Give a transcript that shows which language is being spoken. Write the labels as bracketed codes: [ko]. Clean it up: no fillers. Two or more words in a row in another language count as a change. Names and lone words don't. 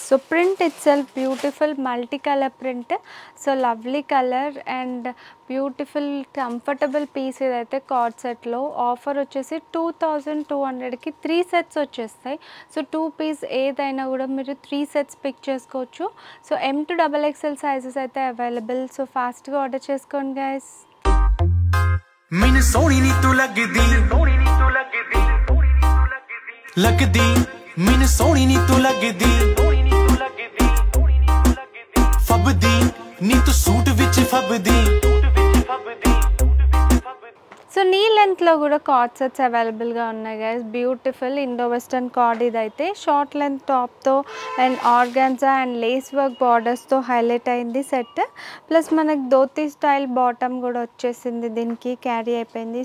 [en] So print itself beautiful multi color print. So lovely color and beautiful comfortable piece ఇదైతే co-ord setలో. [te] ఆఫర్ వచ్చేసి 2200కి 3 సెట్స్ వచ్చేస్తాయి. [en] so 2 piece [te] ఏదైనా కూడా మీరు [en] 3 sets pick [te] చేసుకోవచ్చు. [en] So M2XXL sizes అయితే available. So fastగా order చేసుకోండి guys. [pa] ਮੈਨੂੰ ਸੋਹਣੀ ਨੀ ਤੂੰ ਲੱਗਦੀ ਮੈਨੂੰ ਸੋਹਣੀ ਨੀ ਤੂੰ ਲੱਗਦੀ ਫੱਬਦੀ ਨੀ ਤੂੰ ਸੂਟ ਵਿੱਚ ਫੱਬਦੀ. [en] So knee lengthలో కూడా co-ord sets availableగా ఉన్నాయి guys. Beautiful Indo western co-ord ఇదైతే short length topతో and organza and lace work bordersతో highlight అయింది set. [te] ప్లస్ మనకి ధోతీ [en] style bottom [te] కూడా వచ్చేసింది, దీనికి క్యారీ అయిపోయింది.